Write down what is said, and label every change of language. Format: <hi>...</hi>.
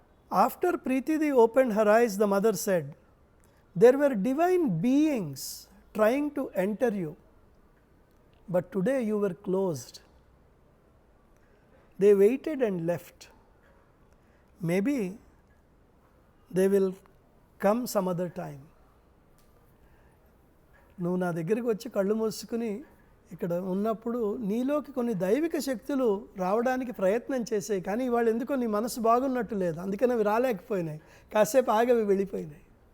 <en>After ప్రీతిది opened her eyes, the mother said, there were divine beings trying to enter you, but today you were closed. They waited and left. Maybe they will come some other time.</en> <te>నువ్వు నా దగ్గరికి వచ్చి కళ్ళు మూసుకుని ఇక్కడ ఉన్నప్పుడు నీలోకి కొన్ని దైవిక శక్తులు రావడానికి ప్రయత్నం చేసాయి, కానీ వాళ్ళు ఎందుకో నీ మనసు బాగున్నట్టు లేదు, అందుకని అవి రాలేకపోయినాయి. కాసేపు ఆగి అవి వెళ్ళిపోయినాయి.</te>